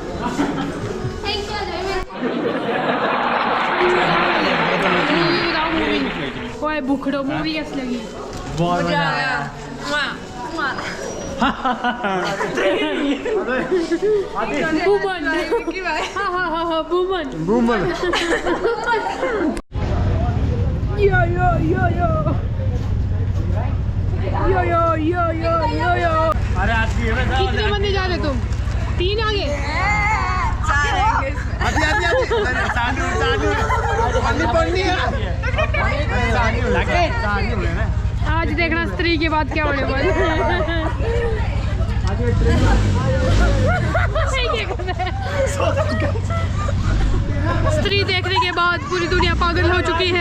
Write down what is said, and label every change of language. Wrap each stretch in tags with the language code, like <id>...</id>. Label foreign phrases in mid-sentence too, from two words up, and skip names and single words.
<hi>मूवी बताओ, मूवी। ओए भूखड़ो, मूवी कैसी लगी? बहुत मजा आया। बूमन। हाँ, बूमन। बूमर। यो यो यो यो यो यो यो यो यो यो। अरे आती है कितने बंदे जा रहे तुम? 3 आगे? आती चालू पन्नी पन्नी है। आज देखना स्त्री के बाद क्या होने वाला है। स्त्री देखने के बाद पूरी दुनिया पागल हो चुकी है।</hi>